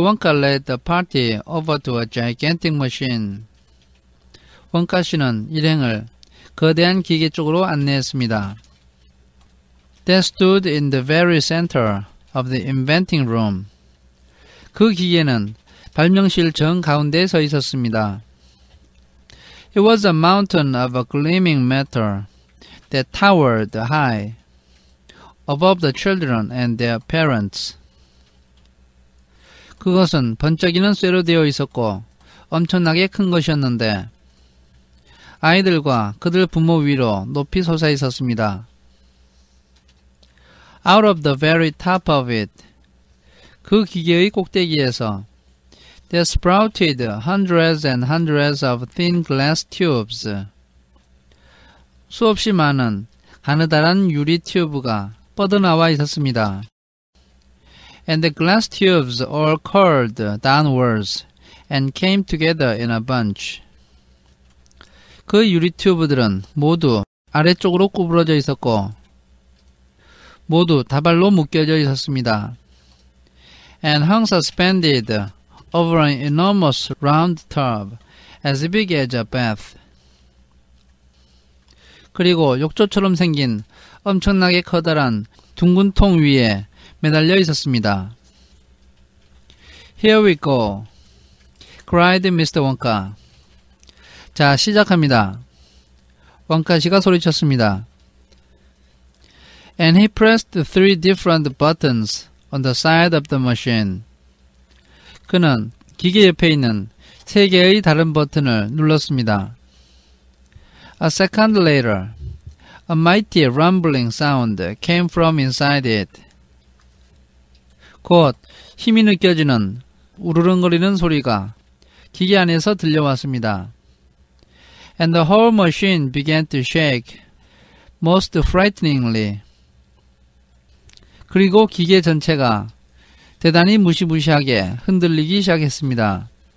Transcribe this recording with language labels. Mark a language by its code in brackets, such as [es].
[en] Wonka led the party over to a gigantic machine. [ko] 원카 씨는 일행을 거대한 기계 쪽으로 안내했습니다. [en] That stood in the very center of the inventing room. [ko] 그 기계는 발명실 정 가운데에 서 있었습니다. [en] It was a mountain of a gleaming metal that towered high above the children and their parents. [ko] 그것은 번쩍이는 쇠로 되어 있었고 엄청나게 큰 것이었는데 아이들과 그들 부모 위로 높이 솟아 있었습니다. [en] Out of the very top of it, [ko] 그 기계의 꼭대기에서 [en] there sprouted hundreds and hundreds of thin glass tubes. [ko] 수없이 많은 가느다란 유리 튜브가 뻗어나와 있었습니다. [en] And the glass tubes all curled downwards and came together in a bunch. [ko] 그 유리 튜브들은 모두 아래쪽으로 구부러져 있었고 모두 다발로 묶여져 있었습니다. [en] And hung suspended over an enormous round tub as big as a bath. [ko] 그리고 욕조처럼 생긴 엄청나게 커다란 둥근 통 위에 매달려 있었습니다. [en] Here we go, cried Mr. Wonka. [ko] 자, 시작합니다. 원카 씨가 소리쳤습니다. [en] And he pressed 3 different buttons on the side of the machine. [ko] 그는 기계 옆에 있는 3개의 다른 버튼을 눌렀습니다. [en] A second later, a mighty rumbling sound came from inside it. [ko] 곧 힘이 느껴지는 우르릉거리는 소리가 기계 안에서 들려왔습니다. [en] And the whole machine began to shake most frighteningly. [ko] 그리고 기계 전체가 대단히 무시무시하게 흔들리기 시작했습니다.